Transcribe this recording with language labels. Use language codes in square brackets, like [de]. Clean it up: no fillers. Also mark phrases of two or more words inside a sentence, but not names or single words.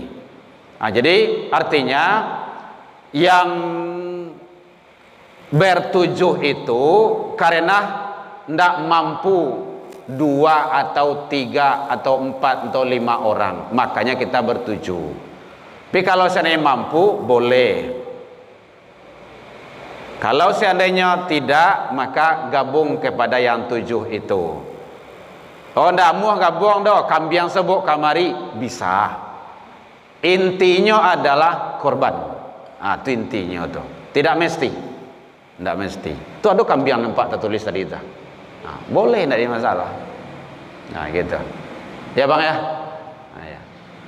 [id] Jadi artinya yang bertujuh itu karena ndak mampu 2 atau 3 atau 4 atau 5 orang, makanya kita bertujuh. Tapi kalau seandainya mampu boleh. Kalau seandainya tidak, maka gabung kepada yang 7 itu. [min] Oh ndak muah gabung doh, kambiang sebuk kamari bisa. [id] Intinya adalah korban. Itu intinya tuh. Tidak mesti. Tidak mesti. Itu ada kambiang nampak tertulis tadi itu. Boleh, tidak ada masalah. Gitu. Ya bang ya.